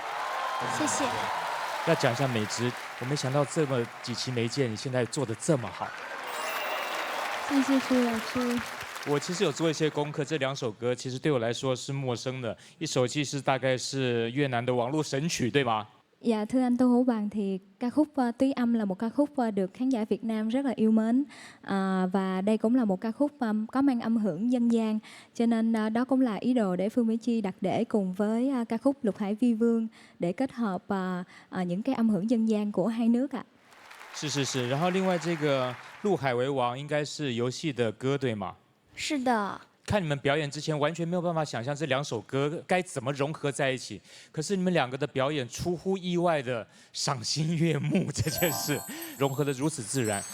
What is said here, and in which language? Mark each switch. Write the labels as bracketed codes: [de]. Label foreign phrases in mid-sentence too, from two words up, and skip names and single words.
[zh] 谢谢。要讲一下美芝，我没想到这么几期没见，你现在做得这么好。谢谢徐老师。我其实有做一些功课，这2首歌其实对我来说是陌生的。一首其实大概是越南的网络神曲，对吗？ [vi] Dạ thưa anh Tô Hữu Bằng, thì ca khúc Túy Âm là một ca khúc được khán giả Việt Nam rất là yêu mến, và đây cũng là một ca khúc có mang âm hưởng dân gian, cho nên đó cũng là ý đồ để Phương Mỹ Chi đặt để cùng với ca khúc Lục Hải Vi Vương để kết hợp những cái âm hưởng dân gian của hai nước ạ. [zh] 是，然后另外这个《陆海为王》应该是游戏的歌，对吗？是的。看你们表演之前，完全没有办法想象这2首歌该怎么融合在一起。可是你们2个的表演出乎意外的赏心悦目，这件事融合的如此自然。